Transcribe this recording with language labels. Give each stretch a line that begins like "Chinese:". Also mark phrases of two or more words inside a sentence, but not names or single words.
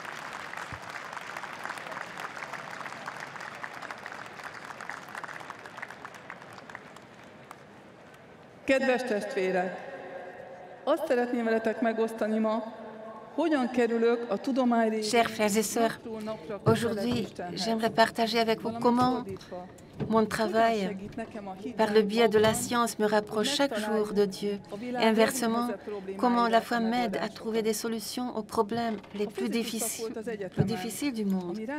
Hungarian: Kedves testvérek! Azt szeretném veletek megosztani ma, hogyan kerülök a tudomány.
French: Chers frères et sœurs, aujourd'hui, j'aimerais partager avec vous comment mon travail, par le biais de la science, me rapproche chaque jour de Dieu. Et inversement, comment la foi m'aide à trouver des solutions aux problèmes les plus difficiles du monde.